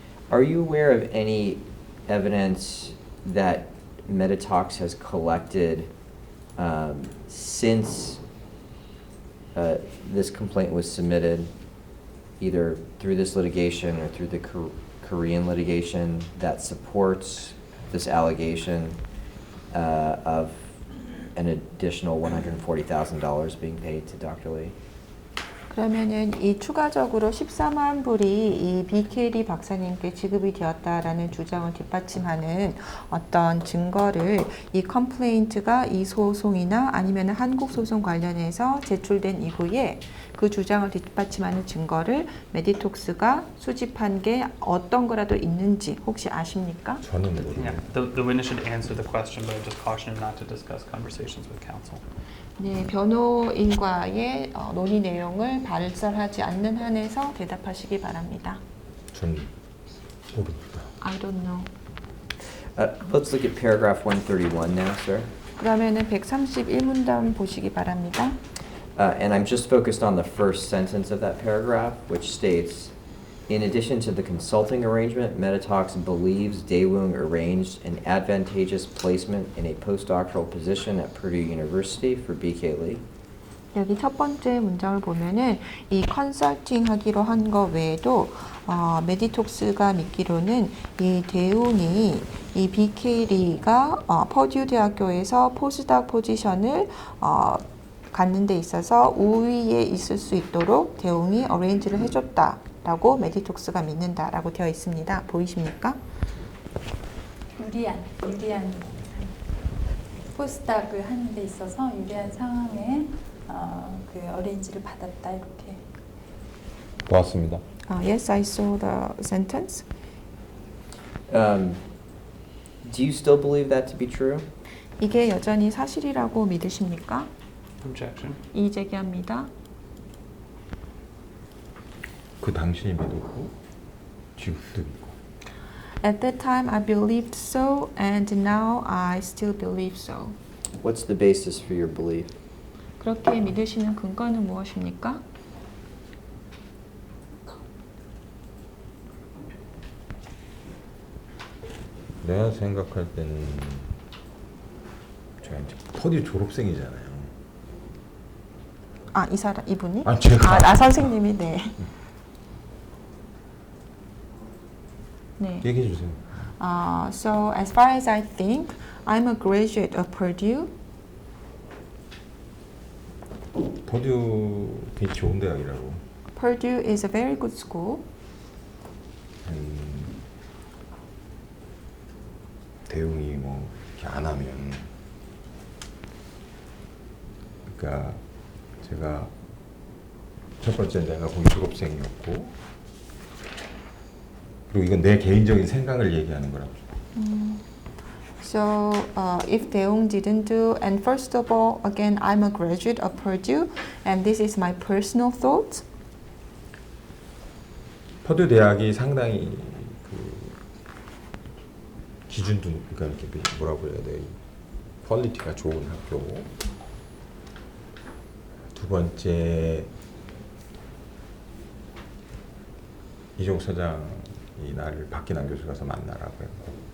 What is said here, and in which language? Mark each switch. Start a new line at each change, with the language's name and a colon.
English: Are you aware of any evidence that Meditox has collected since this complaint was submitted, either through this litigation or through the Korean litigation, that supports this allegation of an additional $140,000 being paid to Dr. Lee?
Korean: 그러면은 이 추가적으로 14만 불이 이 BK리 박사님께 지급이 되었다라는 주장을 뒷받침하는 어떤 증거를 이 컴플레인트가 이 소송이나 아니면 한국 소송 관련해서 제출된 이후에 그 주장을 뒷받침하는 증거를 메디톡스가 수집한 게 어떤 거라도 있는지 혹시 아십니까? 저는 모르고
English: Yeah, the witness should answer the question, but I just caution him not to discuss conversations with counsel.
Korean: 네, 변호인과의 논의 내용을 발설하지 않는 한에서 대답하시기 바랍니다. 전 모릅니다.
English: I don't know. Let's look at paragraph 131 now, sir.
Korean: 그러면은 131문단 보시기 바랍니다.
English: And I'm just focused on the first sentence of that paragraph, which states, in addition to the consulting arrangement, Meditox believes Daewoo arranged an advantageous placement in a postdoctoral position at Purdue University for BK Lee.
Korean: 여기 첫 번째 문장을 보면은 이 컨설팅 하기로 한 거 외에도 메디톡스가 믿기로는 이 대웅이 이 BK리가 퍼듀 대학교에서 포스닥 포지션을 갖는 데 있어서 우위에 있을 수 있도록 대웅이 어레인지를 해줬다라고 메디톡스가 믿는다라고 되어 있습니다. 보이십니까? 유리한 포스닥을 하는 데 있어서 유리한 상황에 그 어레인지를 받았다 이렇게. 보았습니다.
English: Yes, I saw the sentence. Do you still believe that to be true?
Korean: 이게 여전히 사실이라고 믿으십니까?
English: Objection.
Korean: 이의 제기합니다. 그 당시에 믿었고 지금도 믿고.
English: At that time, I believed so, and now I still believe so. What's the basis for your belief?
Korean: 그렇게 믿으시는 근거는 무엇입니까? 내가 생각할 때는 제가 이제 퍼듀 졸업생이잖아요. 아, 이 사람, 이분이? 아, 제가. 나 선생님이, 네. 네. 얘기해 주세요.
English: So, as far as I think, I'm a graduate of Purdue.
Korean: 퍼듀 되게 좋은 대학이라고.
English: Purdue is a very good school.
Korean: 대웅이 뭐 이렇게 안 하면, 그러니까 제가 첫 번째 내가 거기 졸업생이었고, 그리고 이건 내 개인적인 생각을 얘기하는 거라고.
English: So, if Daeung didn't do, and first of all, again, I'm a graduate of Purdue, and this is my personal thought.
Korean: 퍼듀 대학이 상당히 그 기준도 그러니까 이렇게 뭐라고 해야 돼? 퀄리티가 좋은 학교고. 두 번째 이종 서장이 나를 박기남 교수 가서 만나라고 했고.